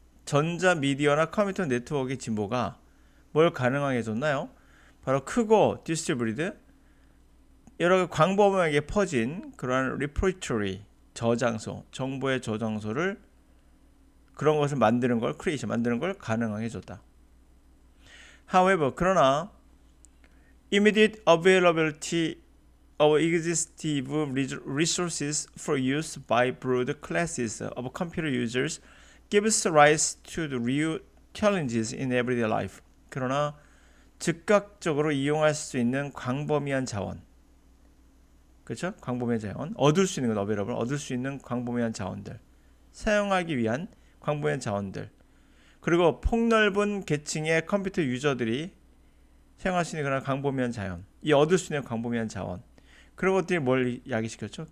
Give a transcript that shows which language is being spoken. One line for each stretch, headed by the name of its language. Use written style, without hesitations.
Korean: 전자 미디어나 컴퓨터 네트워크의 진보가 뭘 가능하게 해줬나요? 바로 크고 디스트리뷰티드 여러 광범위하게 퍼진 그러한 리포지토리 저장소, 정보의 저장소를 그런 것을 만드는 걸 크리에이션 만드는 걸 가능하게 해줬다.
English: However,
Korean: 그러나
English: immediate availability of existing resources for use by broad classes of computer users gives rise to the real challenges in everyday life.
Korean: 그러나 즉각적으로 이용할 수 있는 광범위한 자원, 그렇죠? 광범위한 자원, 얻을 수 있는 건 available, 얻을 수 있는 광범위한 자원들, 사용하기 위한 광범위한 자원들, 그리고 폭넓은 계층의 컴퓨터 유저들이 사용할 수 있는 그런 광범위한 자원, 이 얻을 수 있는 광범위한 자원, 그런 것들이 뭘 야기시켰죠?